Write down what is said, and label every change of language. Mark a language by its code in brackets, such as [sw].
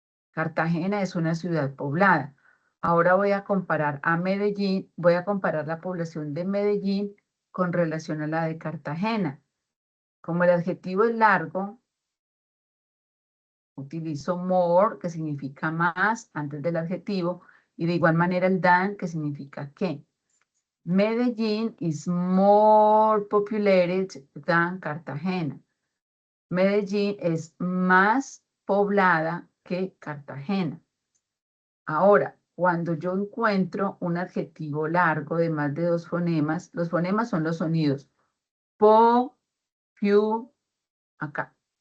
[es] Cartagena es una ciudad poblada. Ahora voy a comparar a Medellín, voy a comparar la población de Medellín con relación a la de Cartagena. Como el adjetivo es largo, utilizo more, que significa más, antes del adjetivo, y de igual manera el than, que significa que. [en] Medellín is more populated than Cartagena. [es] Medellín es más poblada que Cartagena. Ahora, cuando yo encuentro un adjetivo largo de más de 2 fonemas, los fonemas son los sonidos. Po, piu, acá.